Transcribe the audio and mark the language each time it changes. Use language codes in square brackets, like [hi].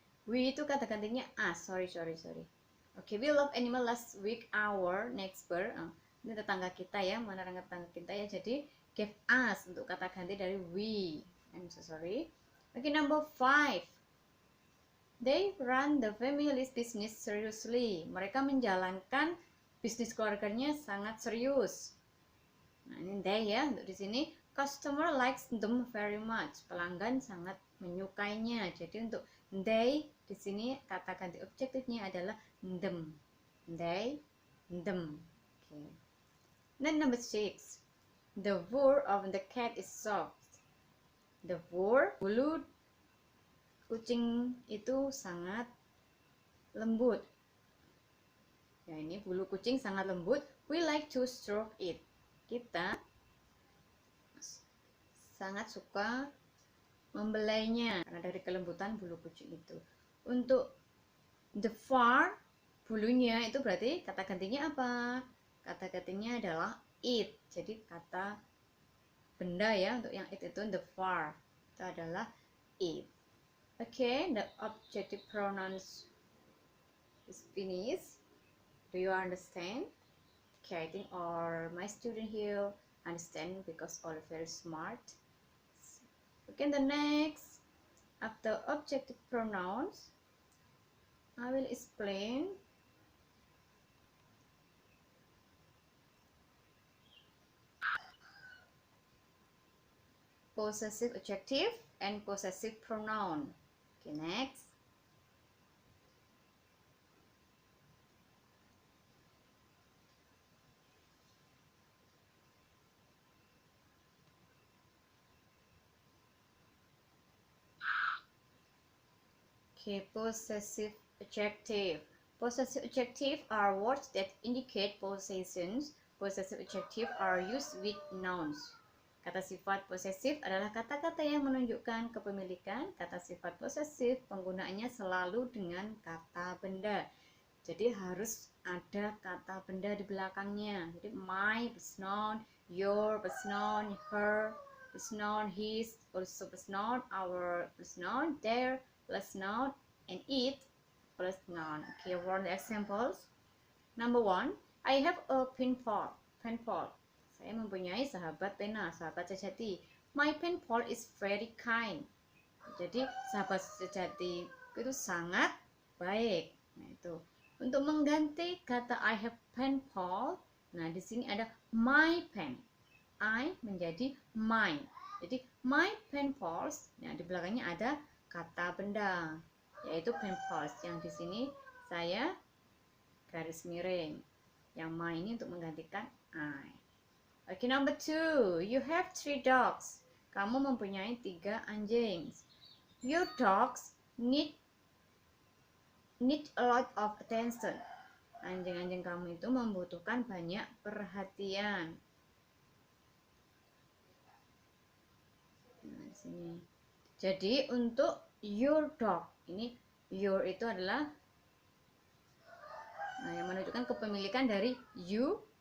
[en] We [id] itu kata gantinya [en] us. Sorry. Okay, we love animal. Last week our neighbor, [id] ini tetangga kita ya, menerangkan tetangga kita ya. Jadi [en] give us [id] untuk kata ganti dari we. [en] I'm so sorry. Okay, number 5. They run the family's business seriously. [id] Mereka menjalankan bisnis keluarganya sangat serius. Nah, ini they ya, untuk di sini [en] customer likes them very much. [id] Pelanggan sangat menyukainya. Jadi untuk they di sini kata ganti objektifnya adalah them. [en] They, them. Okay. Then number 6. The fur of the cat is soft. The fur, [id] bulu kucing itu sangat lembut. Ya, ini bulu kucing sangat lembut. [en] We like to stroke it. [id] Kita sangat suka membelainya karena dari kelembutan bulu kucing itu. Untuk the fur, bulunya itu berarti kata gantinya apa? Kata gantinya adalah it. Jadi kata benda ya, untuk yang it itu the fur itu adalah it. [en] Okay, the objective pronouns is finished. Do you understand? Okay, I think all my student here understand because all very smart. Okay, the next, after objective pronouns, I will explain possessive adjective and possessive pronoun. Okay, next. Okay, possessive adjective. Possessive adjective are words that indicate possessions. Possessive adjective are used with nouns. [id] Kata sifat posesif adalah kata-kata yang menunjukkan kepemilikan. Kata sifat posesif penggunaannya selalu dengan kata benda. Jadi harus ada kata benda di belakangnya. [en] Jadi my plus noun, your plus noun, her plus noun, his also plus noun, our plus noun, their plus noun, and it plus noun. Okay, one examples. Number one, I have a pen pal. Pen pal. [id] Saya mempunyai sahabat pena, sahabat sejati. [en] My pen pal is very kind. [id] Jadi sahabat sejati itu sangat baik. Nah, itu. Untuk mengganti kata [en] I have pen pal, [id] nah di sini ada my pen. I menjadi mine. Jadi my pen pals, nah di belakangnya ada kata benda, yaitu pen pals. Yang di sini saya garis miring. Yang my ini untuk menggantikan I. [en] Okay, number two, you have 3 dogs. [id] Kamu mempunyai 3 anjing. [en] Your dogs need a lot of attention. [id] Anjing-anjing kamu itu membutuhkan banyak perhatian. Nah, sini. Jadi untuk [en] your dog, [id] ini your itu adalah yang menunjukkan kepemilikan dari you.